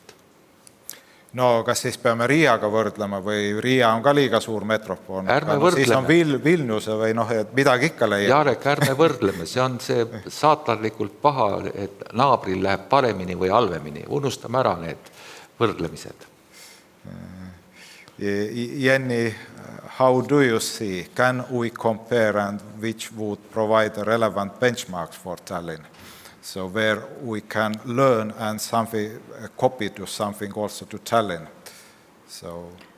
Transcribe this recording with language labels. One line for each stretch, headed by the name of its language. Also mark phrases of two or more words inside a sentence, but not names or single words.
Estonian: No kas siis peame Riiaga võrdlema või Riia on ka liiga suur metropool? Ärme võrdleme. Siis on Vilniuse või et midagi ikka leiab. Jarek, ärme võrdleme. See on see saatanlikult paha, et naabril läheb paremini või halvemini. Unustame ära need võrdlemised.
English: Jenny, how do you see? Can we compare and which would provide relevant benchmarks for Tallinn? So where we can learn and copy to something also to Tallinn. So.